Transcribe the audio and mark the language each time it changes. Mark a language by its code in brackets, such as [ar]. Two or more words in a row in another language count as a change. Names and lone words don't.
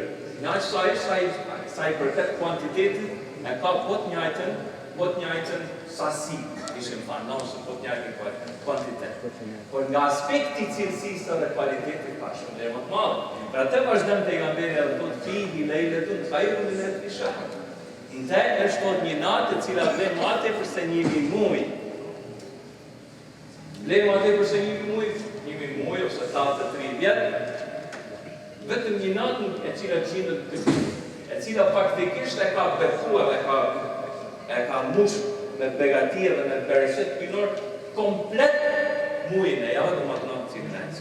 [sq] Nga sa i përket kuantitetit, e ka po të njëjtën sasi. Ishim thënë, ose po të njëjtën kuantitet. Por nga aspekti cilësisë dhe kualitetit ka shumë dhe më të madhe. Për atë vazhdon pejgamberi edhe thotë [ar] فيه ليلة خير من ألف شهر. [sq] Në është thotë një natë e cila vlen më tepër se 1.000 muaj. Vlen më tepër se 1.000 muaj ose 83 vjet. Vetëm një natë e cila gjendet këtu, e cila faktikisht e ka bekuar e ka mush me begatia dhe me bereqet binor komplet muajin e javë, domethënë cilësi.